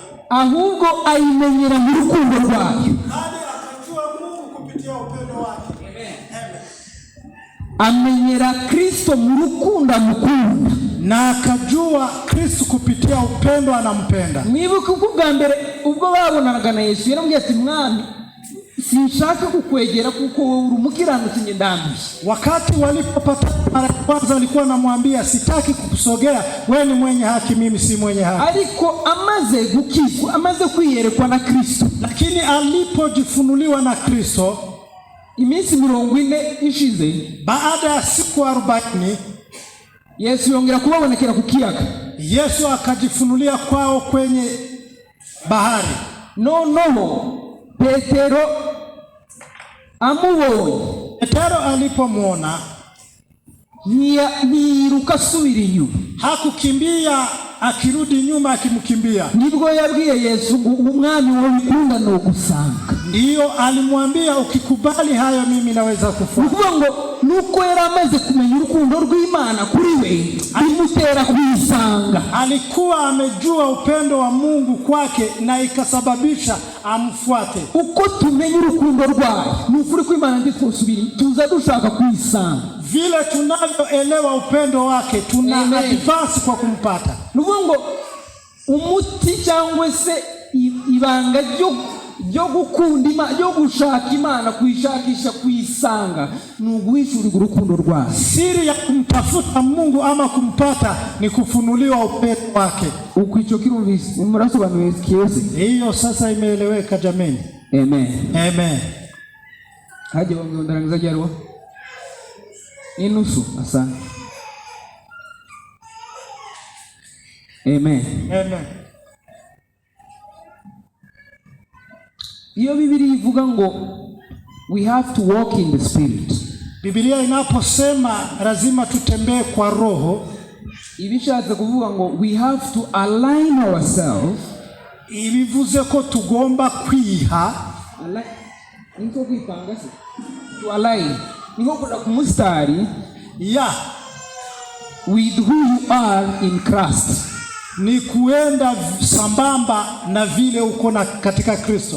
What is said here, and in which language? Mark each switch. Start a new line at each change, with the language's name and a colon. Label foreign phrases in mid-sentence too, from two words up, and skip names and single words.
Kinyarwanda: ahubwo ayimenyera mu rukundo rwayo.
Swahili: bali akajua Mungu kupitia upendo wake. Amen.
Kinyarwanda: Amenyera Kristo mu rukundo amukunda,
Swahili: na akajua Kristo kupitia upendo anampenda.
Kinyarwanda: Mwibuke uko bwa mbere ubwo babonanaga na Yesu yaramubwiye ati mwami sinshaka kukwegera kuko uri umukiranutsi ndambi.
Swahili: Wakati walipopata mara kwanza alikuwa anamwambia sitaki kukusogea, wewe ni mwenye haki, mimi si mwenye haki.
Kinyarwanda: Ariko amaze gukizwa, amaze kwiyerekwa na Kristo,
Swahili: lakini alipojifunuliwa na Kristo
Kinyarwanda: iminsi 40 ishize,
Swahili: baada ya siku 40
Kinyarwanda: Yesu yongera kubabonekera ku kiyaga.
Swahili: Yesu akajifunulia kwao kwenye bahari.
Kinyarwanda: Noneho Petero amubonye.
Swahili: Petero alipomwona
Kinyarwanda: ntiyiruka asubira inyuma,
Swahili: hakukimbia akirudi nyuma akimkimbia.
Kinyarwanda: Nibwo yabwiye Yesu ngo umwami wawe ukunda no gusanga.
Swahili: Ndiyo alimwambia ukikubali hayo mimi naweza kufuata.
Kinyarwanda: Ukuvuga ngo nuko yari amaze kumenya urukundo rw'Imana kuri we bimutera kwisanga.
Swahili: Alikuwa amejua upendo wa Mungu kwake na ikasababisha amfuate.
Kinyarwanda: Uko tumenya urukundo rwayo n'ukuri kw'Imana nditwosubira tuza dushaka kwisanga.
Swahili: Vile tunavyoelewa upendo wake tuna advance kwa kumpata.
Kinyarwanda: Nuvuga ngo umuti cyangwa se ibanga ryo gukunda Imana, ryo gushaka Imana, kwishakisha kwisanga, nuguhishurira urukundo rwayo.
Swahili: Siri ya kumtafuta Mungu ama kumpata ni kufunuliwa upendo wake.
Kinyarwanda: Uko ico kirumvise murasobanuye kiyoze.
Swahili: Hiyo sasa imeeleweka jameni. Amen. Amen. Haje wangu
Kinyarwanda: ndarangiza jarwa inusu. Asante. Amen. Amen. Iyo Biblia ivuga ngo
English: we have to walk in the spirit,
Swahili: Biblia inaposema lazima tutembee kwa roho,
Kinyarwanda: ibishatse kuvuga ngo
English: we have to align ourselves.
Kinyarwanda: Ibivuze ko tugomba kwiha. Niko kwipanga se
English: to align,
Kinyarwanda: niko kuda kumustari
English: with who you are in Christ,
Swahili: ni kuenda sambamba na vile uko na katika Kristo.